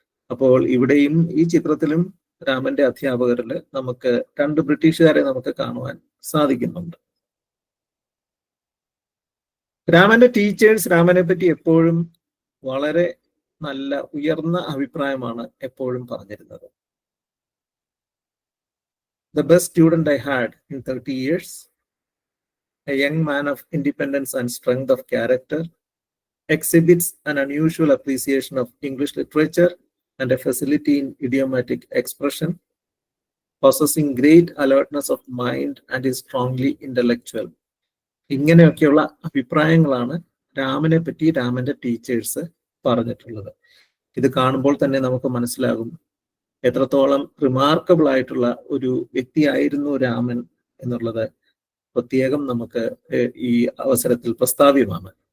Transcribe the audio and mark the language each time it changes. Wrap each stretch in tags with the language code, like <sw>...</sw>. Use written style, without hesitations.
<ml>അപ്പോൾ ഇവിടെയും ഈ ചിത്രത്തിലും രാമന്റെ അധ്യാപകരിൽ നമുക്ക് 2 ബ്രിട്ടീഷുകാരെ നമുക്ക് കാണുവാൻ സാധിക്കുന്നുണ്ട്. രാമന്റെ ടീച്ചേഴ്സ് രാമനെ പറ്റി എപ്പോഴും വളരെ നല്ല ഉയർന്ന അഭിപ്രായമാണ് എപ്പോഴും പറഞ്ഞിരുന്നത്.</ml> <en>The best student I had in 30 years, a young man of independence and strength of character, exhibits an unusual appreciation of English literature and a facility in idiomatic expression, possessing great alertness of mind and is strongly intellectual.</en> <ml>ഇങ്ങനെയൊക്കെയുള്ള അഭിപ്രായങ്ങളാണ് രാമനെ പറ്റി രാമന്റെ teachers പറഞ്ഞിട്ടുള്ളത്. ഇത് കാണുമ്പോൾ തന്നെ നമുക്ക് മനസ്സിലാകും എത്രത്തോളം റിമാർക്കബിൾ ആയിട്ടുള്ള ഒരു വ്യക്തിയായിരുന്നു രാമൻ എന്നുള്ളത് പ്രത്യേകം നമുക്ക് ഈ അവസരത്തിൽ പ്രസ്താവ്യമാണ്.</ml>